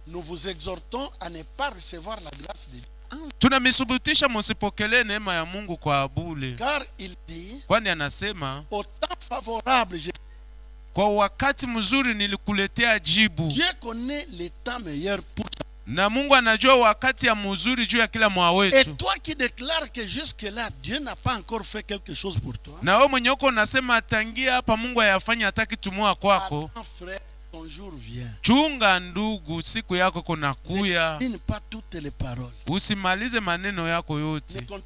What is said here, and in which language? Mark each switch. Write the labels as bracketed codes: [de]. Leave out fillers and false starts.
[fr] nous vous exhortons à ne pas recevoir la grâce de Dieu. [sw] tunamisubutisha musipokelee neema ya Mungu kwa bure. [fr] Car il dit, [sw] Kwani anasema [fr] au temps favorable, [sw] kwa wakati mzuri nilikuletea jibu. [fr] Dieu connaît les temps meilleurs pour toi. [sw] Na Mungu anajua wakati ya mzuri juu ya kila mwa [fr] Et [sw] wetu. [fr] toi qui déclares que jusque-là, Dieu n'a pas encore fait quelque chose pour toi, [sw] Na wewe mwenye uko unasema tangia hapa Mungu hayafanya hata kitu moja kwako, [fr] attends frère, ton jour vient. [sw] chunga ndugu, siku yako kunakuya. [fr] Ne pas toutes les paroles. [sw] Usimalize maneno yako yote,